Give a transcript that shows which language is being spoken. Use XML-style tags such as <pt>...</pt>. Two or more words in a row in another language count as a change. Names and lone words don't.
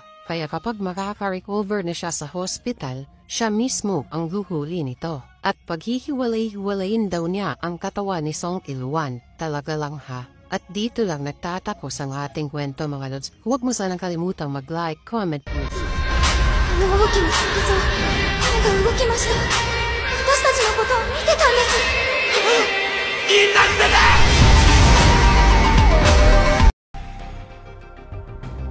<tl>Kaya kapag makaka-recover na siya sa hospital, siya mismo ang huhuli nito. At paghihiwalay-hiwalayin daw niya ang katawan ni Song Il-wan. Talaga lang ha. At dito lang nagtatapos ang ating kwento mga lods. Huwag mo sanang kalimutang mag-like, comment,</tl> <ja>あの大きな石像手が動きました。私たちのことを見てたんです。みんな捨てて</ja>